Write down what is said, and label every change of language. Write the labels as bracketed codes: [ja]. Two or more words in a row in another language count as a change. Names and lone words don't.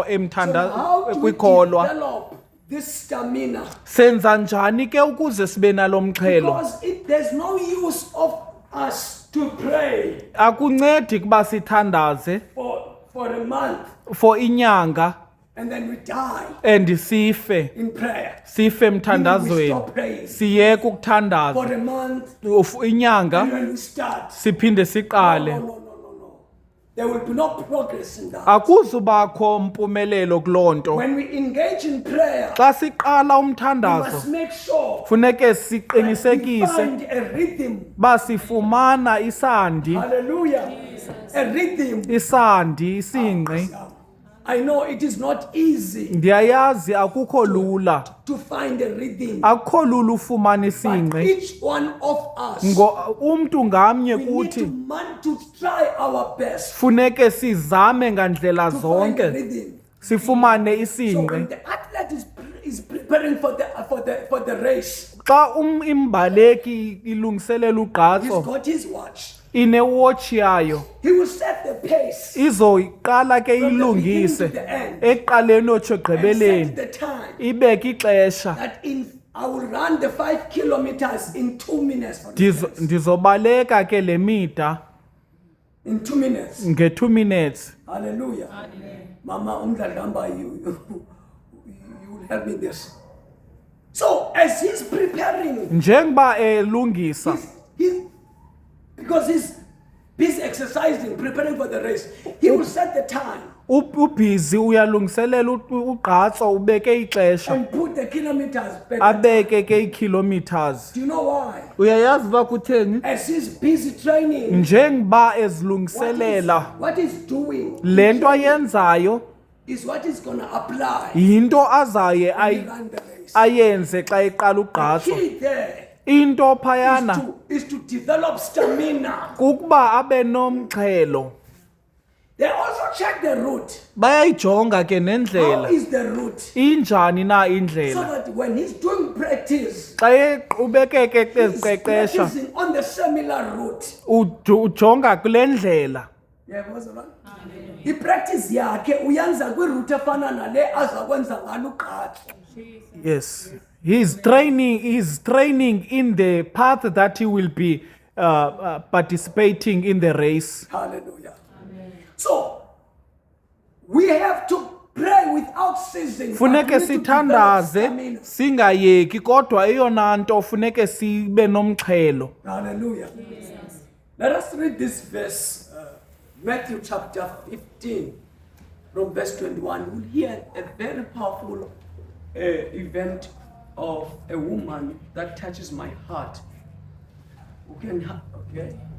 [en] So how do we [xh] kwikholwa. [en] develop this stamina? [xh] Senza njani ke ukuze sibe nalo mxhelo? [en] Because there's no use of us to pray [xh] Akuncedi kuba sithandaze [en] for a month [xh] for inyanga [en] and then we die [xh] and sife [en] in prayer. [xh] sife [en] We [xh] emthandazweni, [en] stop praying [xh] siyeke [en] for [xh] ukuthandaza [en] a month [xh] inyanga [en] and when we start. [xh] siphinde siqale. [en] No. There will be no progress in that. [xh] Akuzubakho mpumelelo kuloo nto. [en] When we engage in prayer, [xh] Xa siqala [en] we must [xh] umthandazo [en] make sure [xh] funeke [en] that we [xh] siqinisekise [en] find a rhythm. [xh] ba sifumana isandi, [en] Hallelujah. A rhythm. [xh] isandi, isingqi. [en] I know it is not easy [xh] Ndiyayazi akukho lula, [en] to find a rhythm. [xh] akukho lula ufumana [en] But [xh] isingqi. [en] each one of us, [xh] Umntu ngamnye [en] we need [xh] kuthi [en] to try our best [xh] funeke sizame ngandlela [en] to find a [xh] zonke [en] rhythm. [xh] sifumane [en] So when [xh] isingqi. [en] the athlete is preparing for the race, [xh] Xa imbaleki ilungiselela [en] he's [xh] ugqatso [en] got his watch. [xh] inewatch yayo, [en] He will set the pace [xh] izoyiqala ke [en] from the beginning [xh] ilungise [en] to the end [xh] ekuqaleni otsho [en] and set [xh] ekugqibeleni, [en] the time [xh] ibeke ixesha. [en] that I will run the 5 kilometers in 2 minutes. For instance. [xh] Ndizobaleka ke le mida [en] In 2 minutes. [xh] nge-2 minutes. [en] Hallelujah. Mama, you will help me this. So as he's preparing, [xh] Njengoba elungisa [en] because he's busy exercising, preparing for the race, he will set the time [xh] ubhizi uyalungiselela ugqatso, ubeke ixesha, [en] and put the kilometers back. [xh] abeke ke ii-kilometers. [en] Do you know why? [xh] Uyayazi uba kutheni? [en] As he's busy training, [xh] Njengoba ezilungiselela [en] what he's doing [xh] le nto ayenzayo [en] is what he's going to apply [xh] yinto azaye [en] when he run the race. [xh] ayenze xa eqala ugqatso. [en] Key there [xh] Into phayana [en] is to develop stamina. [xh] kukuba abe nomxhelo. [en] They also check the route. [xh] bayayijonga ke [en] How [xh] nendlela [en] is the route? [xh] injani na [en] So [xh] indlela [en] that when he's doing practice, [xh] xa eqhubekeke [en] he's [xh] eziqeqesha [en] practicing on the similar route. [xh] ujonga kule ndlela [en] Yeah, what's the one? [xh] I-practice yakhe uyenza kwiroute efana nale azakwenza ngalo ugqatso. [en] yes he's training in the path that he will be participating in the race. Hallelujah. So, we have to pray without ceasing. but we [xh] funeke [en] need to develop [xh] sithandaze [en] stamina. [xh] singayeki kodwa eyona nto funeke sibe nomxhelo. [en] Hallelujah. Let us read this verse, Matthew chapter 15, from verse 21. We'll hear a very powerful event of a woman that touches my heart. Who can okay?